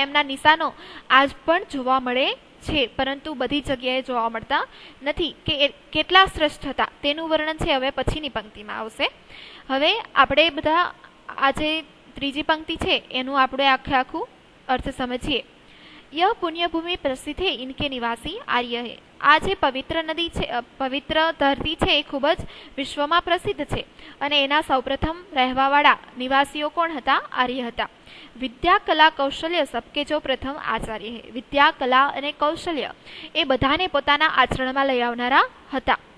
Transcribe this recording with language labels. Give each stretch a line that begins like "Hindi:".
Gujarati: એમના નિશાનો આજ પણ જોવા મળે છે, પરંતુ બધી જગ્યાએ જોવા મળતા નથી. કે કેટલા શ્રેષ્ઠ હતા તેનું વર્ણન છે હવે પછીની પંક્તિમાં આવશે. હવે આપણે બધા આ જે ત્રીજી પંક્તિ છે એનું આપણે આખું અર્થ સમજીએ.
Hindi: यह पुण्यभूमि प्रसिद्ध है, इनके निवासी आर्य है.
Gujarati: આ જે પવિત્ર નદી છે, પવિત્ર ધરતી છે એ ખૂબ જ વિશ્વમાં પ્રસિદ્ધ છે, અને એના સૌપ્રથમ રહેવાવાળા નિવાસીઓ કોણ હતા? આર્ય હતા.
Hindi: વિદ્યા કલા કૌશલ્ય સબકે જો પ્રથમ આચાર્ય હૈ.
Gujarati: વિદ્યા, કલા અને કૌશલ્ય એ બધાને પોતાના આચરણમાં લઈ આવનારા હતા.